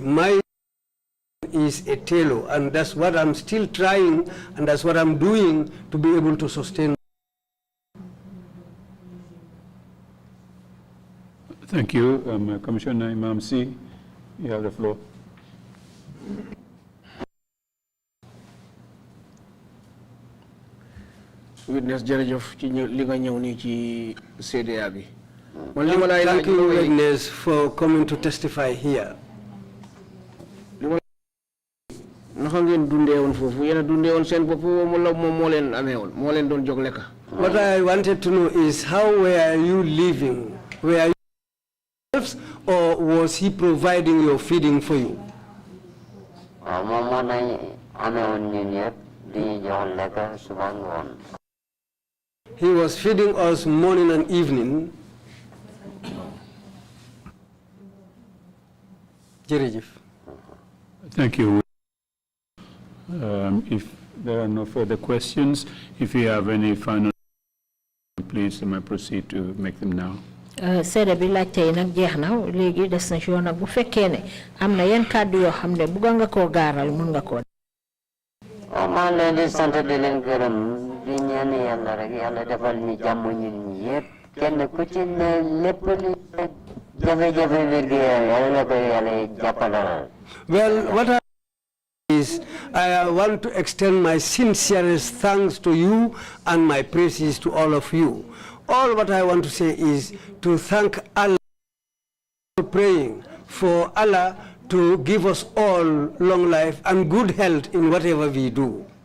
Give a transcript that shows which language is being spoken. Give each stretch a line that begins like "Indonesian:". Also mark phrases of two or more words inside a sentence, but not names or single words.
English: My is a tailor, and that's what I'm still trying, and that's what I'm doing to be able to sustain. Thank you. Commissioner Imam C, you have the floor.
Wolof: Witness jërëjëf ci li nga ñëw nii ci CDA bi.
English: Thank you, witness, for coming to testify here.
Wolof: Naka ngeen dundee woon foofu yéen a dundee woon seen bopp wala moom moo leen amee woon moo leen doon jóg lekka.
English: What I wanted to know is how were you living? Were you or was he providing your feeding for you? He was feeding us morning and evening. Thank you. If there are no further questions, if you have any final, please proceed to make them now.
Wolof: Seede bi laajte yi nag jeex na léegi des na ci yoon nag bu fekkee ne am na yenn kàddu yoo xam ne bëgg nga koo gaaral mun nga koo. maa leen di sant di leen gërëm di ñaan yàlla rek yàlla defal ñu jàmm ñun ñi yëpp kenn ku ci ne lépp li jafe-jafe wér-gu yàlla na ko yàlla jàppalal.
English: Well, what I want to extend my sincerest thanks to you and my praises to all of you. All what I want to say is to thank Allah for praying for Allah to give us all long life and good health in whatever we do.